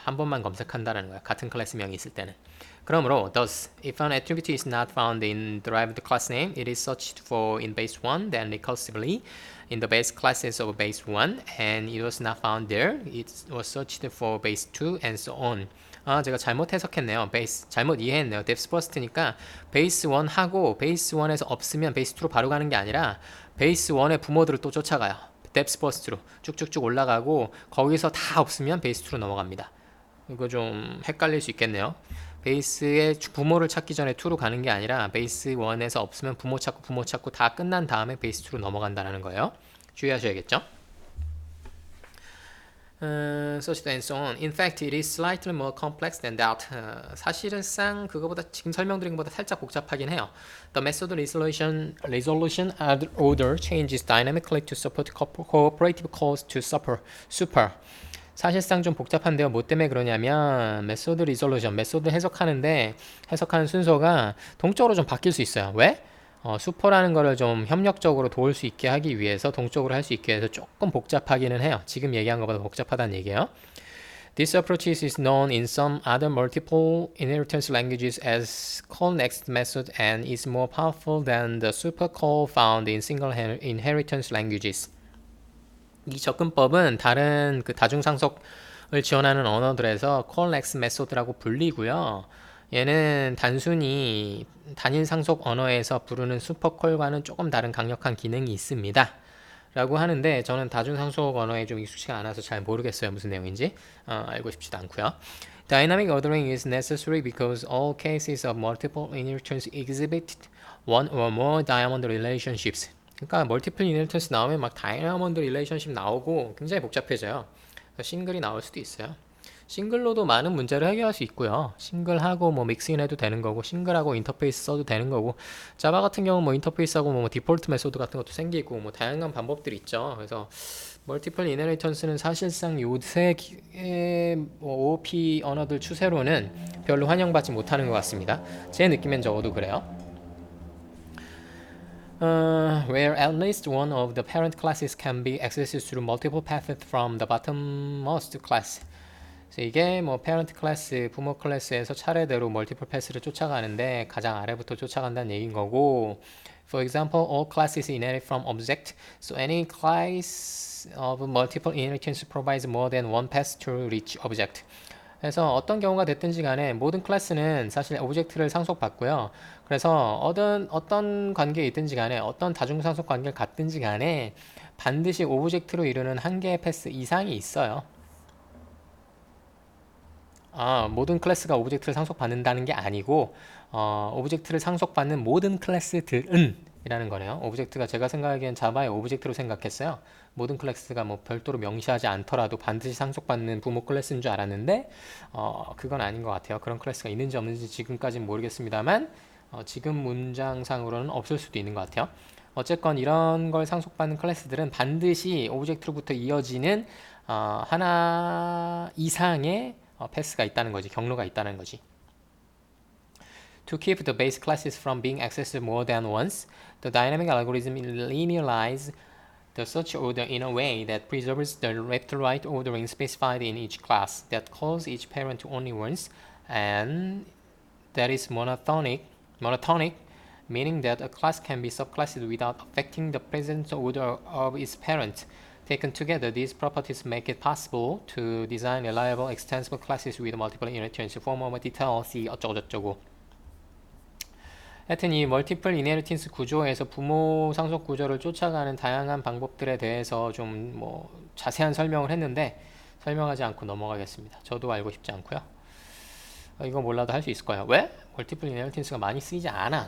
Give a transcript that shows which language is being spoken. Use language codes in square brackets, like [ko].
[ko] 한 번만 검색한다라는 거야. 같은 클래스명이 있을 때는. 그러므로 [en] thus, if an attribute is not found in derived class name, it is searched for in base 1, then recursively in the base classes of base 1, and it was not found there, it was searched for base 2, and so on. [ko] 제가 잘못 해석했네요. 베이스 잘못 이해했네요. depth first니까 베이스 1 하고 베이스 1에서 없으면 베이스 2로 바로 가는 게 아니라 베이스 1의 부모들을 또 쫓아가요. depth first로 쭉쭉쭉 올라가고 거기서 다 없으면 베이스 2로 넘어갑니다. 이거 좀 헷갈릴 수 있겠네요. 베이스의 부모를 찾기 전에 2로 가는 게 아니라 베이스 1에서 없으면 부모 찾고 다 끝난 다음에 베이스 2로 넘어간다는 거예요. 주의하셔야겠죠? [en] such and so on. In fact, it is slightly more complex than that. [ko] 사실상 그거보다 지금 설명드린 것보다 살짝 복잡하긴 해요. [en] The method resolution order changes dynamically to support cooperative calls to super. [ko] 사실상 좀 복잡한데요. 뭐 때문에 그러냐면 메소드 리졸루션, 메소드 해석하는 순서가 동적으로 좀 바뀔 수 있어요. 왜? 슈퍼라는 거를 좀 협력적으로 도울 수 있게 하기 위해서 동적으로 할 수 있게 해서 조금 복잡하기는 해요. 지금 얘기한 것보다 복잡하다는 얘기예요. [en] This approach is known in some other multiple inheritance languages as call-next method and is more powerful than the super call found in single inheritance languages. [ko] 이 접근법은 다른 그 다중상속을 지원하는 언어들에서 call-next method라고 불리고요. 얘는 단순히 단일 상속 언어에서 부르는 슈퍼콜과는 조금 다른 강력한 기능이 있습니다. 라고 하는데 저는 다중상속 언어에 좀 익숙치가 않아서 잘 모르겠어요. 무슨 내용인지 알고 싶지도 않고요. [en] Dynamic ordering is necessary because all cases of multiple inheritance exhibit one or more diamond relationships. [ko] 그러니까 멀티플 이너리턴스 나오면 막 다이아몬드 릴레이션십 나오고 굉장히 복잡해져요. 싱글이 나올 수도 있어요. 싱글로도 많은 문제를 해결할 수 있고요. 싱글하고 뭐 믹싱 해도 되는 거고 싱글하고 인터페이스 써도 되는 거고 자바 같은 경우는 뭐 인터페이스하고 뭐 디폴트 메소드 같은 것도 생기고 뭐 다양한 방법들이 있죠. 그래서 멀티플 이너리턴스는 사실상 요새 뭐 OOP 언어들 추세로는 별로 환영받지 못하는 것 같습니다. 제 느낌엔 적어도 그래요. [en] Where at least one of the parent classes can be accessed through multiple paths from the bottommost class. [ko] 그래서 이게 뭐 parent class, 부모 클래스에서 차례대로 multiple path를 쫓아가는데 가장 아래부터 쫓아간다는 얘기인 거고. [en] For example, all classes inherit from object, so any class of multiple inheritance provides more than one path to reach object. [ko] 그래서 어떤 경우가 됐든지 간에 모든 클래스는 사실 오브젝트를 상속받고요. 그래서 어떤 관계에 있든지 간에 어떤 다중상속 관계를 갖든지 간에 반드시 오브젝트로 이루는 한 개의 패스 이상이 있어요. 모든 클래스가 오브젝트를 상속받는다는 게 아니고 오브젝트를 상속받는 모든 클래스들은 이라는 거네요. 오브젝트가 제가 생각하기엔 자바의 오브젝트로 생각했어요. 모든 클래스가 뭐 별도로 명시하지 않더라도 반드시 상속받는 부모 클래스인 줄 알았는데 그건 아닌 것 같아요. 그런 클래스가 있는지 없는지 지금까지는 모르겠습니다만 지금 문장상으로는 없을 수도 있는 것 같아요. 어쨌건 이런 걸 상속받는 클래스들은 반드시 오브젝트로부터 이어지는 하나 이상의 패스가 있다는 거지. 경로가 있다는 거지. [en] To keep the base classes from being accessed more than once, the dynamic algorithm linearizes the search order in a way that preserves the left-right ordering specified in each class, that calls each parent only once, and that is monotonic, meaning that a class can be subclassed without affecting the present order of its parent. Taken together, these properties make it possible to design reliable extensible classes with multiple inheritance. For more detail, see [ko] 어쩌고저쩌고. 하여튼 이 멀티플 이네리턴스 구조에서 부모 상속 구조를 쫓아가는 다양한 방법들에 대해서 좀 뭐 자세한 설명을 했는데 설명하지 않고 넘어가겠습니다. 저도 알고 싶지 않고요. 이거 몰라도 할 수 있을 거예요. 왜? 멀티플 이네리턴스가 많이 쓰이지 않아.